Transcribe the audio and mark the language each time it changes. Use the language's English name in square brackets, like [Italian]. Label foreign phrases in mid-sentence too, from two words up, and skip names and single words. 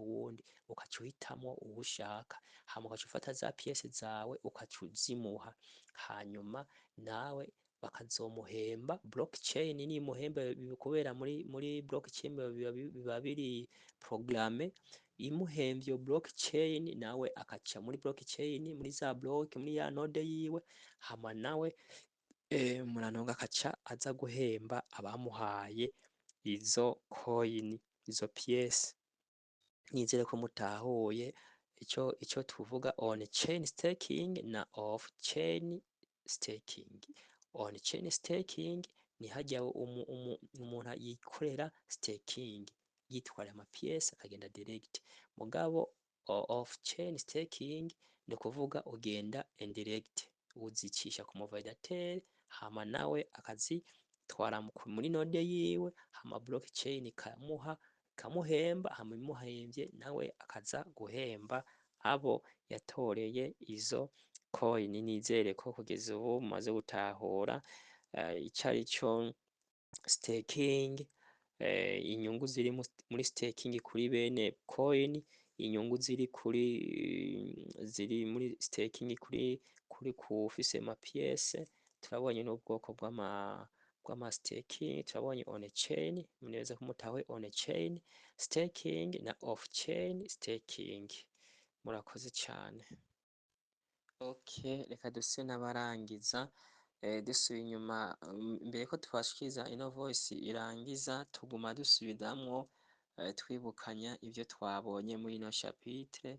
[Rundi] uwundi ukaca uhitamwo uwo ushaka hama ugaca ufata za pièces zawe ukaca uzimuha hanyuma nawe bakazomuhemba blockchain nimuhemba kubera muri blockchain biba biri programme imuhemvye iyo blockchain nawe akaca muri blockchain muri za block muri ya node yiwe hama nawe murantunga akaca aza guhemba abamuhaye izo coin izo pièces. Nizere ko mutahuye ico tuvuga [English] on chain staking [Rundi] na [English] off chain staking. On chain staking [Rundi] ni harya umuntu yikorera staking yitwara ama pièces akagenda direct mugabo [English] off chain staking [Rundi] ni kuvuga ugenda indirect uzicisha ku muvalidateur hama nawe akazitwara muri node yiwe hama blockchain ikamuhemba hama imuhemvye nawe akaza guhemba abo yatoreye izo coin. Nizere ko kugeza ubu mumaze gutahura icarico staking, inyungu ziri muri staking kuri bene coin, inyungu ziri muri staking kuri kufise ama pièces. Turabonye n'ubwoko bw'ama staking, turabonye [English] on chain, [Rundi] neza ko mutahuye [English] on chain staking [Rundi] na [English] off chain staking. [Rundi] Murakoze cane. Okay, reka duse n'abarangiza dusubiye inyuma mbere ko twashikiriza ino voice irangiza tuguma dusubiramwo twibukanya ivyo twabonye muri ino chapitre.